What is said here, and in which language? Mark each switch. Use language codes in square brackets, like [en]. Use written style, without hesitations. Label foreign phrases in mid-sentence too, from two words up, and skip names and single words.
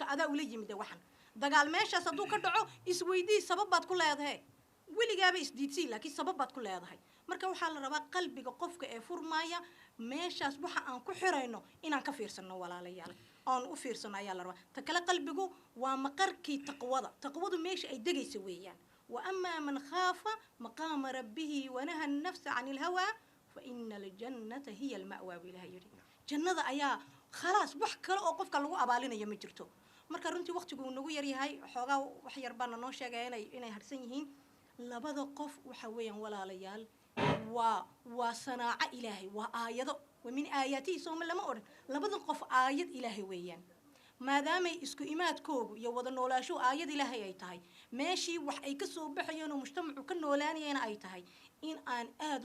[so] adaa ula yimiday waxaan dagaal meeshaas hadduu ka dhaco isweydii sabab baad ku leedahay weligaaba isdiidsii laakiin sabab baad ku leedahay marka waxaa la rabaa qalbiga qofka ee furmaaya meeshaas waxa aan ku xirayno inaan ka fiirsano walaalayaal aan u fiirsano ayaa la rabaa ta kale qalbigu waa maqarkii taqwadu meesha ay degayso weeyaan [ar] وأما من خاف مقام ربه ونهى النفس عن الهوى فإن الجنة هي المأوى [so] billahi yiri jannada ayaa khalaas wax kale oo qofka lagu abaalinayo ma jirto marka runtii waqtigu uu nagu yar yahay xoogaa wax yar baan noo sheegay inay harsan yihiin labada qof waxa weeyaan walaalayaal waa sanaaca ilaahay waa aayado [ar] ومن آياته [so] sooma lama odhan labada qof aayad ilaahay weeyaan maadaamay isku imaadkoogu iyo wada noolaasho aayad ilaahay ay tahay meeshii wax ay ka soo baxayeen oo mujtamacu ka noolaanayeen ay tahay in aan aad